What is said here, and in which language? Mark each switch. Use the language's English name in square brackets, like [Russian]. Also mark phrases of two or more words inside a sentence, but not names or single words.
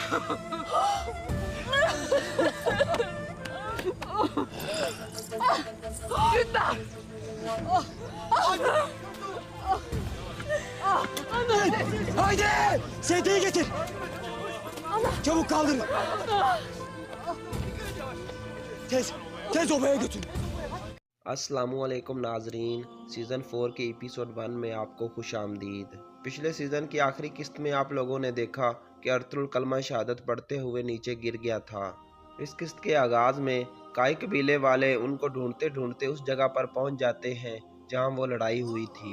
[Turkish] Dündar. Haydi. Sedyeyi getir. Çabuk kaldırın. Tez obaya götürün. [Urdu] السلام علیکم ناظرین، سیزن 4 کے ایپیسوڈ 1 میں آپ کو خوش آمدید. پچھلے سیزن کی آخری قسط میں آپ لوگوں نے دیکھا کہ अर्तुल کلمہ شہادت پڑھتے ہوئے نیچے گر گیا تھا। اس قسط کے آغاز میں काई قبیلے والے ان کو ڈھونڈتے ڈھونڈتے اس جگہ پر پہنچ جاتے ہیں جہاں وہ لڑائی ہوئی تھی।